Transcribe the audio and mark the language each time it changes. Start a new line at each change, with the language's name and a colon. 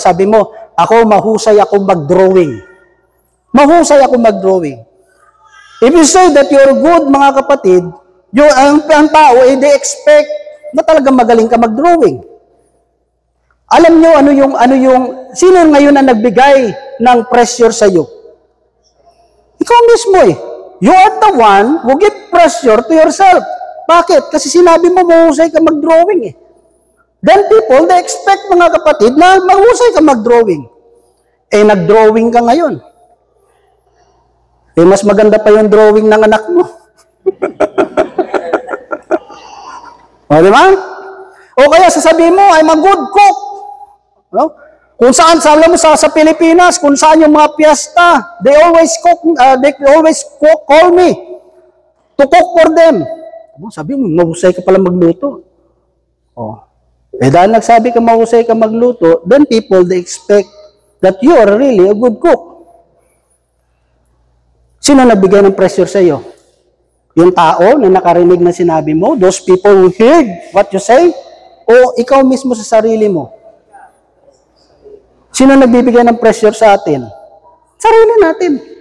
Filipino: Sabi mo, ako mahusay akong mag-drawing. Mahusay akong mag-drawing.
English: If you say that you're good,
Filipino: mga kapatid, ang tao,
English: they expect
Filipino: na talagang magaling ka mag-drawing. Alam nyo, sino ngayon na nagbigay ng pressure sa iyo? Ikaw mismo
English: You are the one who give pressure to yourself.
Filipino: Bakit? Kasi sinabi mo, mahusay ka mag-drawing eh.
English: Then people, they expect
Filipino: mga kapatid na mahusay ka mag-drawing. Eh, nag-drawing ka ngayon. Eh, mas maganda pa yung drawing ng anak mo. O, di ba? O kaya sasabihin mo,
English: I'm a good cook.
Filipino: No? Kung saan, sabi mo sa Pilipinas, kung saan yung mga piyesta,
English: they always call me to cook for them.
Filipino: Sabi mo, mahusay ka pala magluto. Oh. Eh dahil nagsabi ka mahusay ka magluto,
English: then people, they expect that you are really a good cook.
Filipino: Sino nagbigay ng pressure sa iyo? Yung tao na nakarinig na sinabi mo,
English: those people who heard what you say,
Filipino: o ikaw mismo sa sarili mo? Sino nagbibigay ng pressure sa atin? Sarili natin.